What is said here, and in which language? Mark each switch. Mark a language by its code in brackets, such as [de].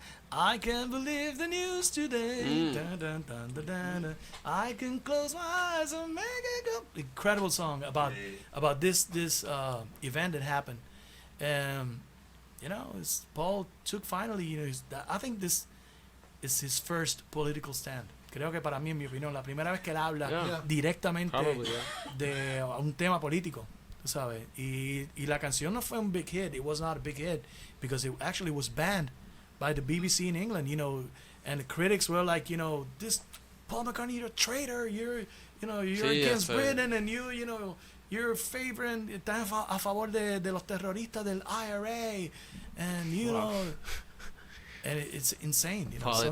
[en] I can't believe the news today. Dun, dun, dun, dun, dun, dun. I can close my eyes and make it go. Incredible song about this event that happened. You know, Paul took finally. You know, I think this is his first political stand. [es] Creo que para mí, en mi opinión, la primera vez que él habla directamente de un tema político, tú sabes. Y la canción no fue un big hit. [en] It was not a big hit because it actually was banned by the BBC in England, you know, and the critics were like, you know, this Paul McCartney, you're a traitor, you're against Britain, and you know, you're favoring, [es] estás a favor de los terroristas del IRA, [en] and you know, and it's insane, you know,